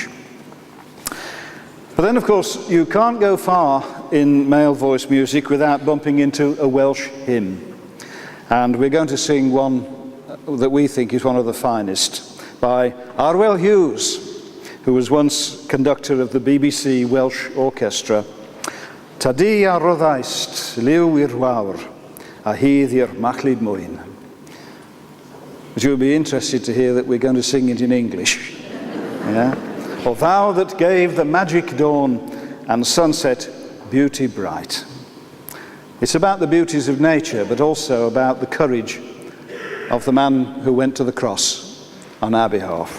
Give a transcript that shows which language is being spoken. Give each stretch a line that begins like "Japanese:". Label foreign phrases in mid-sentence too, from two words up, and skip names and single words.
English: But then, of course, you can't go far in male voice music without bumping into a Welsh hymn. And we're going to sing one that we think is one of the finest, by Arwel Hughes, who was once conductor of the BBC Welsh Orchestra.
Welsh: Ta di a roddaist, liw i'r wawr, a hydd i'r machlid mwyn.
English: But you'll be interested to hear that we're going to sing it in English. Yeah? O thou that gave the magic dawn and sunset beauty bright. It's about the beauties of nature, but also about the courage of the man who went to the cross on our behalf.